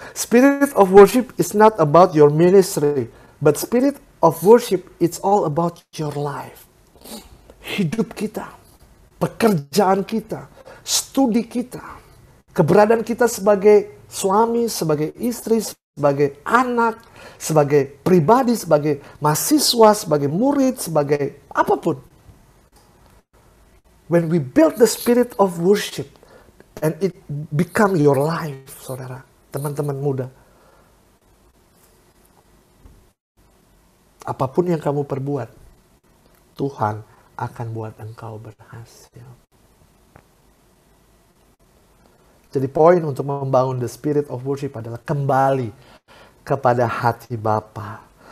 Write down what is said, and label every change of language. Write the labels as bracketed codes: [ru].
[en] Spirit of worship is not about your ministry, but spirit of worship it's all about your life. [id] Hidup kita, pekerjaan kita, studi kita, keberadaan kita sebagai suami, sebagai istri, sebagai anak, sebagai pribadi, sebagai mahasiswa, sebagai murid, sebagai apapun. [en] When we build the spirit of worship and it become your life, [id] saudara, teman-teman muda. Apapun yang kamu perbuat, Tuhan akan buat engkau berhasil. Jadi poin untuk membangun the spirit of worship adalah kembali kepada hati Bapa.